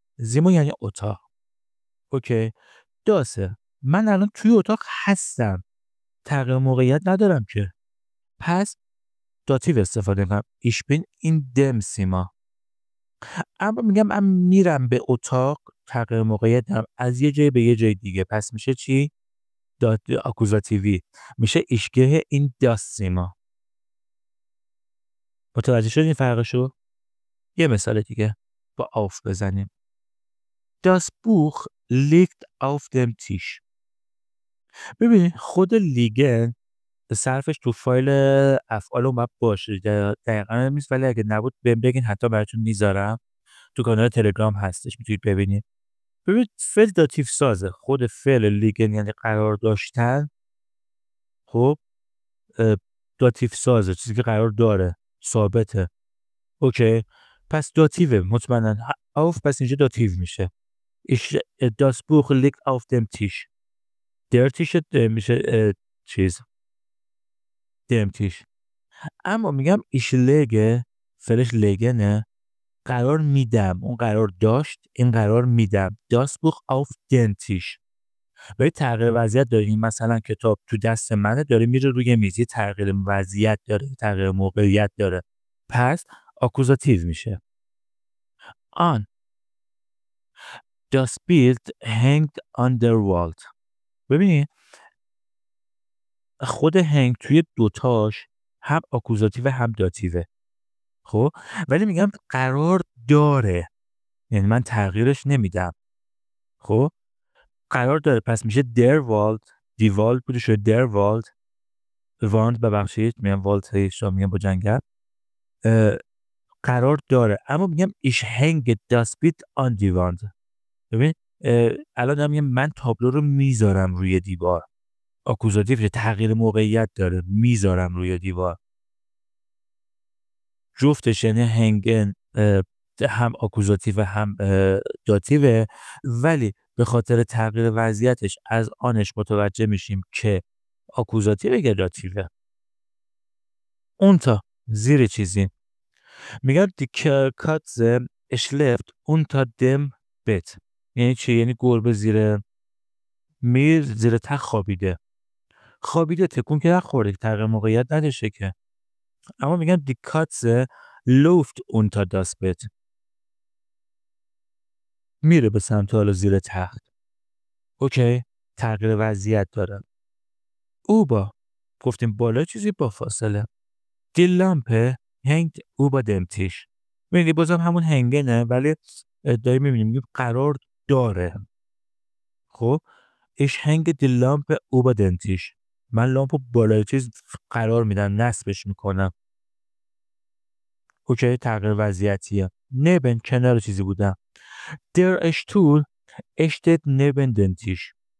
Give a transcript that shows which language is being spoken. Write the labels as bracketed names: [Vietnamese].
[Persian] زیما یعنی اتاق. اوکی. داسه من الان توی اتاق هستم، تغییر موقعیت ندارم که، پس داتیو استفاده کنم. [German] ich bin in dem Zimmer. [Persian] اما میگم من میرم به اتاق، تغییر موقعیت دارم از یه جای به یه جای دیگه، پس میشه چی؟ آکوزاتیوی. [German] میشه ich gehe in das Zimmer. [Persian] متوجه شدین فرقشو؟ یه مثال دیگه با auf بزنیم. [German] Das Buch liegt auf dem Tisch. [Persian] ببینید خود لیگن صرفش تو فایل افعال اومد باشه، دقیقا نیست، ولی اگه نبود بهم بگین حتی براتون میذارم. تو کانال تلگرام هستش میتونید ببینید. ببینید فعل داتیو سازه. خود فعل لیگن یعنی قرار داشتن. خب داتیو سازه، چیزی که قرار داره، ثابته. اوکی. پس داتیو مطمئنا auf، پس اینجا داتیو میشه. [German] Das Buch liegt auf dem Tisch. Der Tisch [Persian] میشه چیز [German] dem Tisch. [Persian] اما میگم [German] ich lege [Persian] فعلش لگنه، قرار میدم، اون قرار داشت، این قرار میدم. [German] Das Buch auf den Tisch. [Persian] باید تغییر وضعیت داریم. مثلا کتاب تو دست منه، داره میره روی میز، تغییر وضعیت داره، تغییر موقعیت داره، پس آکوزاتیو میشه. [German] آن Das Bild hängt an der Wand. [Persian] ببینید خود هنگ توی دوتاش هم آکوزاتیو هم داتیوه. خب ولی میگم قرار داره، یعنی من تغییرش نمیدم. خب قرار داره، پس میشه [German] der Wald. die Wald [Persian] بوده شده [German] der Wald. [Persian] واند ببخشید، میگم والت شما میگم با جنگل. قرار داره، اما میگم [German] ich hänge das Bild an die Wand. [Persian] ببین الان دارم میگم من تابلو رو میذارم روی دیوار. آکوزاتیو تغییر موقعیت داره، میذارم روی دیوار. جفتش یعنی هنگن هم آکوزاتیو هم داتیوه، ولی به خاطر تغییر وضعیتش از آنش متوجه میشیم که آکوزاتیو یا داتیوه. اونتا زیر چیزی میگم [German] die Katze schläft unter dem Bett. [Persian] یعنی چی؟ یعنی گربه زیر تخت خوابیده. تکون که نخورده، تغییر موقعیت نداشته که. اما میگم [German] die Katze läuft unter das Bett. [Persian] میره به سمت حالا زیر تخت. اوکی، تغییر وضعیت داره. اوبا گفتیم بالا چیزی با فاصله. [German] die Lampe hängt über dem Tisch. [Persian] میبینی بازم همون هنگنه، ولی داریم میبینیم قرار داره. [German] خب ich hänge die Lampe über den Tisch. [Persian] من لامپو بالای چیز قرار میدم، نصبش میکنم. اوکی، تغییر وضعیتیه. neben کنار چیزی بودم. [German] der Stuhl steht neben den Tisch.